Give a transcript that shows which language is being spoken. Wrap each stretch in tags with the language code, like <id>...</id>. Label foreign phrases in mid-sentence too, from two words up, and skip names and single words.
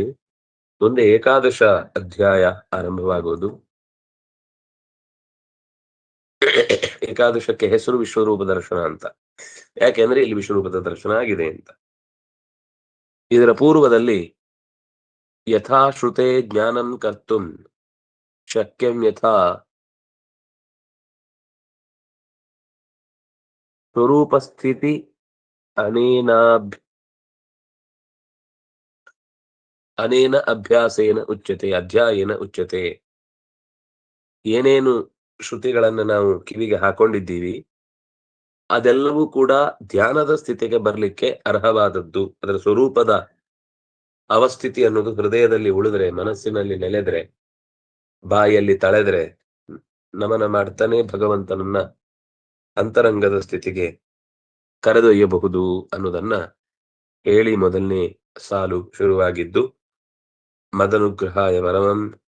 <kn>ಮುಂದೆ ಏಕಾದಶ ಅಧ್ಯಾಯ ಆರಂಭವಾಗುವುದು. ಏಕಾದಶಕ್ಕೆ ಹೆಸರು ವಿಶ್ವರೂಪ ದರ್ಶನ ಅಂತ. ಯಾಕೆಂದ್ರೆ ಇಲ್ಲಿ ವಿಶ್ವರೂಪದ ದರ್ಶನ ಆಗಿದೆ ಅಂತ. ಇದರ ಪೂರ್ವದಲ್ಲಿ</kn> <sa>ಯಥಾಶ್ರುತೆ ಜ್ಞಾನಂ ಕರ್ತುಂ ಶಕ್ಯಂ ಯಥಾ ಸ್ವರೂಪಸ್ಥಿತಿ ಅನೇನ ಅಭ್ಯಾಸೇನ ಉಚ್ಯತೆ ಅಧ್ಯಾಯೇನ ಉಚ್ಯತೆ.</sa> <kn>ಏನೇನು ಶ್ರುತಿಗಳನ್ನ ನಾವು ಕಿವಿಗೆ ಹಾಕೊಂಡಿದ್ದೀವಿ ಅದೆಲ್ಲವೂ ಕೂಡ ಧ್ಯಾನದ ಸ್ಥಿತಿಗೆ ಬರ್ಲಿಕ್ಕೆ ಅರ್ಹವಾದದ್ದು. ಅದರ ಸ್ವರೂಪದ ಅವಸ್ಥಿತಿ ಅನ್ನೋದು ಹೃದಯದಲ್ಲಿ ಉಳಿದ್ರೆ, ಮನಸ್ಸಿನಲ್ಲಿ ನೆಲೆದ್ರೆ, ಬಾಯಲ್ಲಿ ತಳೆದ್ರೆ ನಮನ ಮಾಡ್ತಾನೆ ಭಗವಂತನನ್ನ ಅಂತರಂಗದ ಸ್ಥಿತಿಗೆ ಕರೆದೊಯ್ಯಬಹುದು ಅನ್ನೋದನ್ನ ಹೇಳಿ ಮೊದಲನೇ ಸಾಲು ಶುರುವಾಗಿದ್ದು,</kn> <sa>ಮದನುಗ್ರಹಾಯ ಪರಮಂ</sa>